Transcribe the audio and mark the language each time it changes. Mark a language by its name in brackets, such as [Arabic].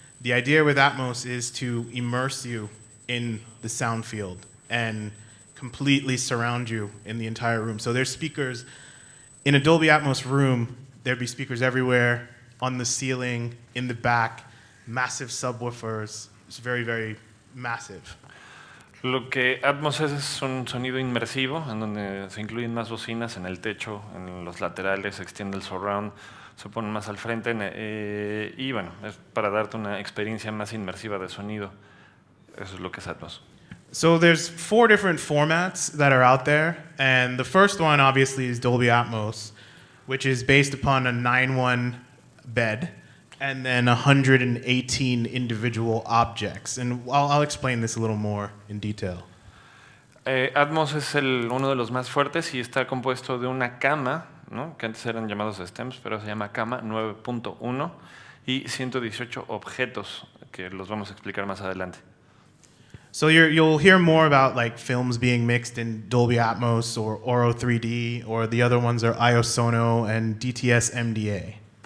[English] The idea with Atmos is to immerse you in the sound field and completely surround you in the entire room. So there's speakers in a Dolby Atmos room, there'd be speakers everywhere, on the ceiling, in the back, massive subwoofers. It's very, very massive. [Spanish] Lo que Atmos es un sonido inmersivo, en donde se incluyen más bocinas en el techo, en los laterales, se extiende el surround, se ponen más al frente, y bueno, es para darte una experiencia más inmersiva de sonido. Eso es lo que es Atmos. [English] So there's 4 different formats that are out there, and the first one obviously is Dolby Atmos, which is based upon a 9-1 bed and then 118 individual objects. And I'll explain this a little more in detail. [Spanish] Atmos es uno de los más fuertes y está compuesto de una cama, ¿no? Que antes eran llamados stems, pero se llama cama 9.1 y 118 objetos que los vamos a explicar más adelante. [English] So you'll hear more about like films being mixed in Dolby Atmos or Oro 3D, or the other ones are IOSono and DTS MDA.